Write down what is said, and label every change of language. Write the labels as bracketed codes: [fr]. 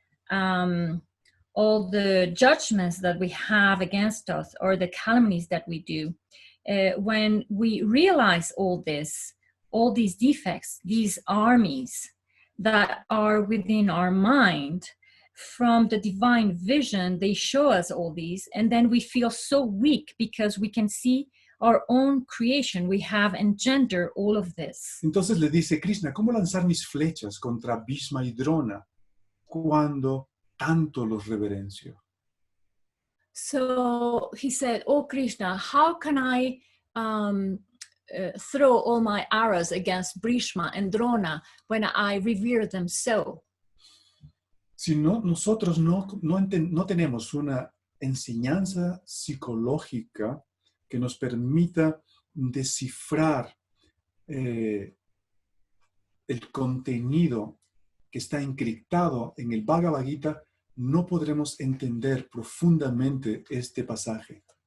[en] all the judgments that we have against us or the calumnies that we do, when we realize all these defects, these armies that are within our mind, from the divine vision, they show us all these, and then we feel so weak because we can see our own creation. We have engendered all of this. [es] Entonces le dice, Krishna, ¿cómo lanzar mis flechas contra Bhishma y Drona cuando tanto los reverencio? [en] So he said, oh Krishna, how can I throw all my arrows against Bhishma and Drona when I revere them so? [es] Si no, nosotros no tenemos una enseñanza psicológica que nos permita descifrar el contenido que está encriptado en el Bhagavad-Gita, no podremos entender profundamente este pasaje.